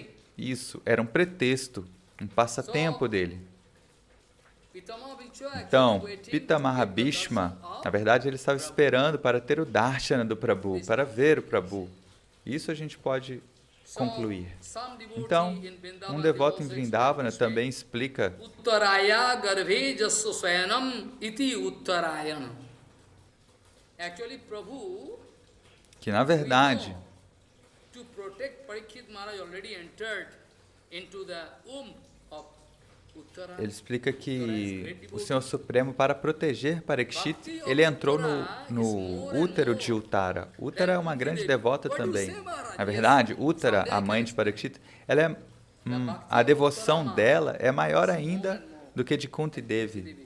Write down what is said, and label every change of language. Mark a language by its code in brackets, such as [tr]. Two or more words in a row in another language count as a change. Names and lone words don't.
[pt] Isso era um pretexto, um passatempo dele. Então, Pita Mahabhishma, na verdade, ele estava esperando para ter o darshana do Prabhu, para ver o Prabhu. Isso a gente pode concluir. Então, um devoto em Vrindavana também explica [sa] Uttaraya garbhe jasya swayanam iti uttarayana. [en] Actually, Prabhu, [pt] que, na verdade, [en] to protect Parikshit Maharaj already entered into the womb of Uttara. [pt] Ele explica que o Senhor Supremo, para proteger Parikshit, ele entrou no útero de Uttara. Uttara é uma grande devota também. Na verdade, Uttara, a mãe de Parikshit, a devoção dela é maior ainda do que de Kunti Devi.